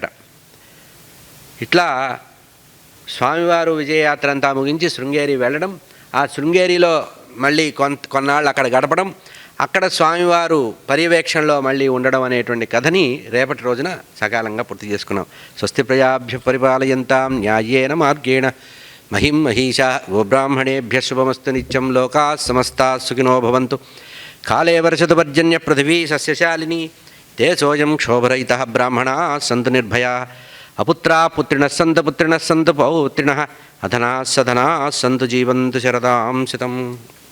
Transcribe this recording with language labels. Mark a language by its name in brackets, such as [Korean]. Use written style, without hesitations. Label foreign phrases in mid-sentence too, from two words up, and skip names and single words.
[Telugu] ఇట్లా స్వామివారు విజయయాత్ర అంతా ముగించి శృంగేరి వెళ్ళడం, ఆ శృంగేరిలో మళ్ళీ కొన్నాళ్ళు అక్కడ గడపడం, అక్కడ స్వామివారు పర్యవేక్షణలో మళ్ళీ ఉండడం అనేటువంటి కథని రేపటి రోజున సకాలంగా పూర్తి చేసుకున్నాం. [Sanskrit] స్వస్తి ప్రజాభ్య పరిపాలయంతాం న్యాయేన మార్గేణ మహిం మహిషా గోబ్రాహ్మణేభ్య శుభమస్తు నిత్యం. లోకా సమస్తా సుఖినో భవంతు. కాలే వర్షతు పర్జన్య పృథివీ సస్యశాలిని. తే సోయం క్షోభరహితః బ్రాహ్మణాः సంతు నిర్భయాः. అపుత్రాः పుత్రిణः సంతు పౌత్రిణः పౌత్రిణः. అధనాः సధనాः సంతు జీవంతు శరదాం శతం.